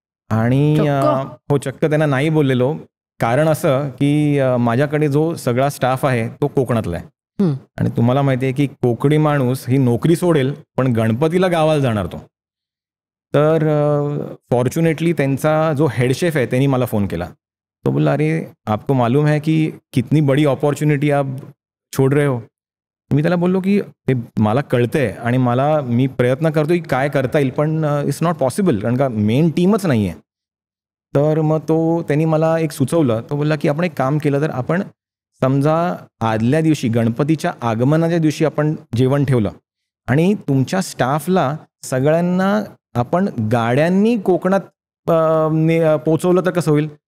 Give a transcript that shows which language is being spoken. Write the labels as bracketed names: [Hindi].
[Marathi] आणि चक्क त्यांना नाही बोललेलो. कारण असं की माझ्याकडे जो सगळा स्टाफ आहे तो कोकणातला आहे आणि तुम्हाला माहिती आहे की कोकणी माणूस ही नोकरी सोडेल पण गणपतीला गावाला जाणार तो. तर फॉर्च्युनेटली त्यांचा जो हेड शेफ आहे त्यांनी मला फोन केला. तो बोलला, [Hindi] अरे आपको मालूम है कि कितनी बड़ी अपॉर्च्युनिटी आप छोड़ रहे हो. [Marathi] मी त्याला बोललो की ते मला कळतंय आणि मी प्रयत्न करतो की काय करता येईल, पण [English] it's not possible, [Marathi] कारण का मेन टीमच नाही आहे. तर मग त्यांनी मला एक सुचवलं. तो बोलला की आपण एक काम केलं तर आपण समजा आदल्या दिवशी गणपतीच्या आगमनाच्या दिवशी आपण जेवण ठेवलं आणि तुमच्या स्टाफला सगळ्यांना आपण गाड्यांनी कोकणात पोचवलं तर कसं होईल.